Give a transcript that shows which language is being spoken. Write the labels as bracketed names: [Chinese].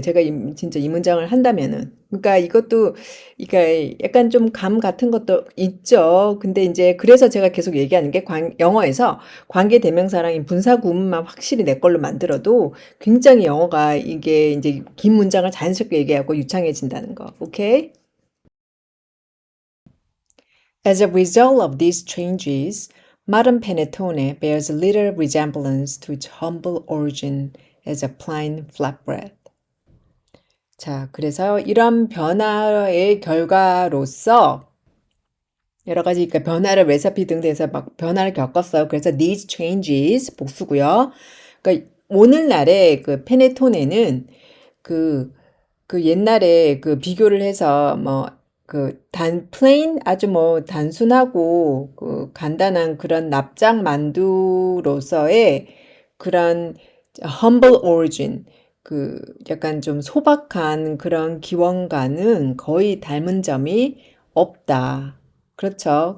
[Korean] 제가 진짜 이 문장을 한다면은. 그러니까 이것도 그러니까 약간 좀 감 같은 것도 있죠. 근데 이제 그래서 제가 계속 얘기하는 게 영어에서 관계 대명사랑 분사 구문만 확실히 내 걸로 만들어도 굉장히 영어가 이게 이제 긴 문장을 자연스럽게 얘기하고 유창해진다는 거. 오케이? [English] As a result of these changes, modern panettone bears little resemblance to its humble origin as a plain flatbread. [Korean] 자, 그래서 이런 변화의 결과로서 여러 가지 그러니까 변화를 레시피 등등에서 막 변화를 겪었어요. 그래서 [English] these changes [Korean] 복수고요. 그러니까 오늘날의 그 페네토네는 그 옛날에 그 비교를 해서 뭐 plain 아주 뭐 단순하고 그 간단한 그런 납작 만두로서의 그런 [English] humble origin [Korean] 그 약간 좀 소박한 그런 기원과는 거의 닮은 점이 없다. 그렇죠.